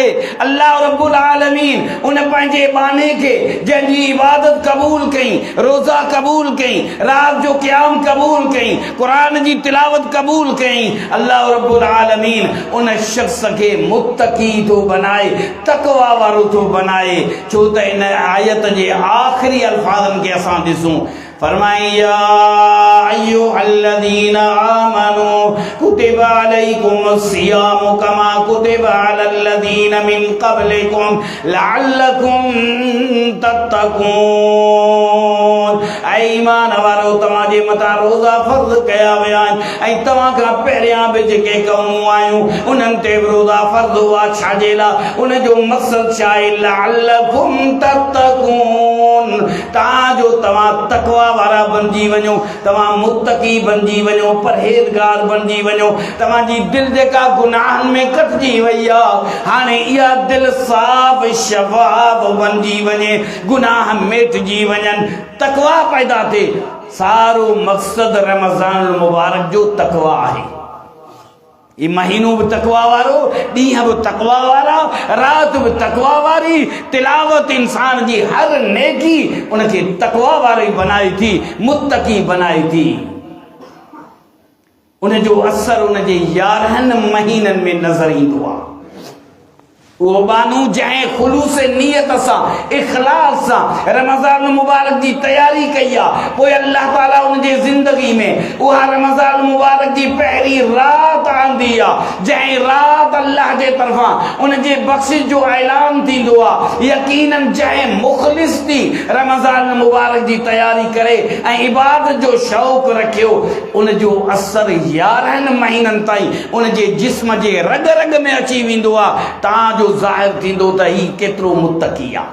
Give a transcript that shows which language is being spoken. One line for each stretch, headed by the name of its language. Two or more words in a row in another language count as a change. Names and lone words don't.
Arabic: الله رب العالمين
Sindhi: उन पंहिंजे बाने के जंहिंजी इबादत क़बूल कई, रोज़ा क़बूल कई, रात जो क़याम क़बूल कई, क़ुरान जी तिलावत क़बूल कई,
Arabic: الله رب العالمين
Sindhi: उन शख्स के मुत्तकी थो बनाए, तक़वा वारो थो बनाए। छो त इन आयत जे आख़िरी अल्फाज़नि खे असां ॾिसूं, फरमाई
Arabic: يا أيها الذين آمنوا كتب عليكم الصيام كما كتب على الذين من قبلكم لعلكم تتقون.
Sindhi: ऐं ईमान वारो तव्हांजे मथां रोज़ा फ़र्ज़ कया विया आहिनि ऐं तव्हां खां पहिरियां बि जेके क़ौमूं आयूं उन्हनि ते बि रोज़ा फ़र्ज़ हुआ, छाजे लाइ, उन जो मक़सदु छा आहे,
Arabic: لعلكم تتقون,
Sindhi: ताजो तव्हां तक़वा वारा बणिजी वञो, तव्हां मुत्तकी बणिजी वञो, परहेज़गार बणिजी वञो, तव्हांजी दिलि जेका गुनाहनि में कटिजी वई आहे हाणे इहा दिलि साफ़ शफ़ाफ़ बणिजी वञे, गुनाह मिटिजी वञनि, तक़वा पैदा थिए। सारो मक़सदु रमज़ान मुबारक जो तक़वा आहे। ये महीनो भी तकवा वारो, ॾींहं भी तकवा वारा, रात भी तकवा वारी, तिलावत इंसान जी हर नेकी उनके तकवा वारी बनाई थी, मुत्तकी बनाई थी। उन जो असर उन जे 11 महीननि में नज़र ईंदो आहे। वो बानू जैं खुलूस नियत सा इखलास सा रमज़ान मुबारक जी तैयारी कई पोइ अल्लाह ताला उन जे ज़िंदगी में उहा रमज़ान मुबारक जी पहली रात आंदी जैं रात अल्लाह जे तरफां उन जे बख्शिश जो ऐलान थींदो यकीनन जैं मुखलिस थी रमज़ान मुबारक जी तैयारी करे ऐं इबादत जो शौक़ रखियो उन जो असर 11 महीननि ताईं उन जे जिस्म जे रग रग में अची वेंदो तां ज़ाहिर थींदो त ही केतिरो मुत्तकी